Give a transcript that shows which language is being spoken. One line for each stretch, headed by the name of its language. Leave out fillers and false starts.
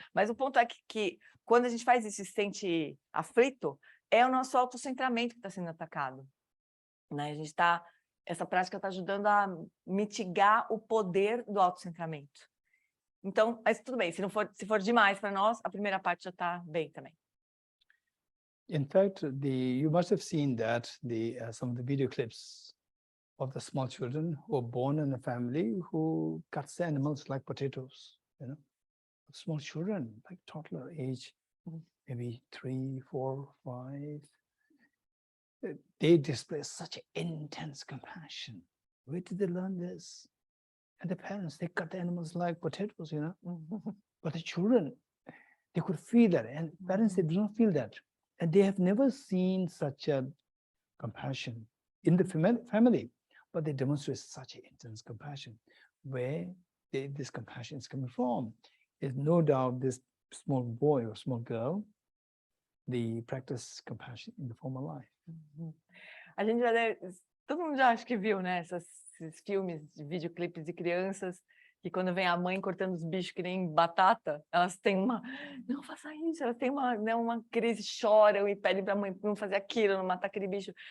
Portuguese: Mas o ponto é que quando a gente faz isso e se sente aflito, é o nosso autocentramento que está sendo atacado. Né? Essa prática está ajudando a mitigar o poder do autocentramento. Então, mas tudo bem, se for demais para nós, a primeira parte já está bem também.
English: In fact, you must have seen that some of the video clips of the small children who are born in a family who cuts the animals like potatoes, small children, like toddler age, maybe 3, 4, 5. They display such intense compassion. Where did they learn this? And the parents, they cut the animals like potatoes, But the children, they could feel that, and parents, they do not feel that. And they have never seen such a compassion in the family, but they demonstrate such intense compassion. Where this compassion is coming from? There's no doubt this small boy or small girl, they practice compassion in the formal life.
Portuguese: A gente todo mundo já acho que viu, né? Esses filmes de videoclipes de crianças que quando vem a mãe cortando os bichos que nem batata, elas têm não faça isso, elas têm uma crise, choram e pedem para a mãe não fazer aquilo, não matar aquele bicho.